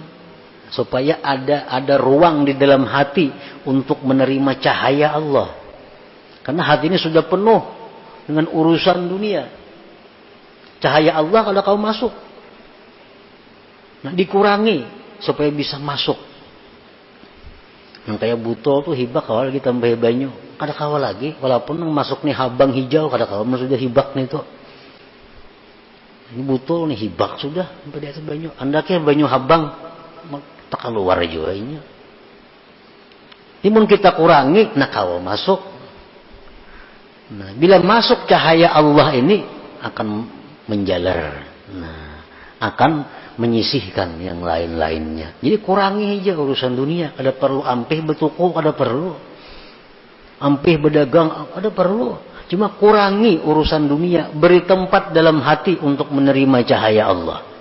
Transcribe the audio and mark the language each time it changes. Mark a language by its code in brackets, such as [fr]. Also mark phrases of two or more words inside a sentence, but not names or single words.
[id] Supaya ada ruang di dalam hati untuk menerima cahaya Allah. Karena hati ini sudah penuh dengan urusan dunia. Cahaya Allah kalau kau masuk. Nah, dikurangi supaya bisa masuk. [bjn] Yang kayak butol tuh hibak awal kita tambah banyu. Kada kawa lagi, walaupun masuk nih habang hijau, kada kawa sudah hibak nih tuh. Ini butol nih hibak sudah sampai di atas banyu. Andaknya banyu habang tak keluar juga ini. Timun kita kurangi, nak kawa masuk. [id] Nah, bila masuk cahaya Allah ini akan menjalar. Nah, akan menyisihkan yang lain-lainnya. Jadi kurangi aja urusan dunia. Ada perlu ampih bertuku, ada perlu. Ampih berdagang, ada perlu. Cuma kurangi urusan dunia. Beri tempat dalam hati untuk menerima cahaya Allah.